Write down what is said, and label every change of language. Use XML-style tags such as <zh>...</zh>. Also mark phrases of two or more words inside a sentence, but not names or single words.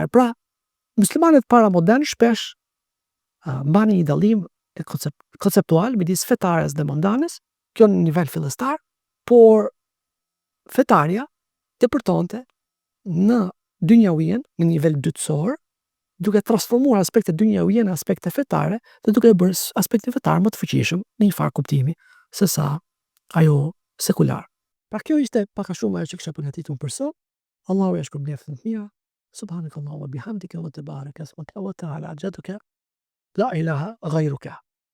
<sq>Pra, muslimanët para modern shpesh mbani një dallim konceptual midis fetares dhe mondanes, kjo në nivel fillestar, por fetaria depërtonte në dynjauien në nivel dytësor, duke transformuar aspektet dynjauie në aspekte fetare dhe duke bërë aspektin fetar më të fuqishëm në një farë kuptimi se sa ajo sekular. Pra kjo ishte pak a shumë ajo që kisha përgatitur për sot. Allahu ja shpërblet mia.</sq> <ar>سبحانك اللهم وبحمدك وتبارك اسمك وتعالى جدك لا إله غيرك.</ar>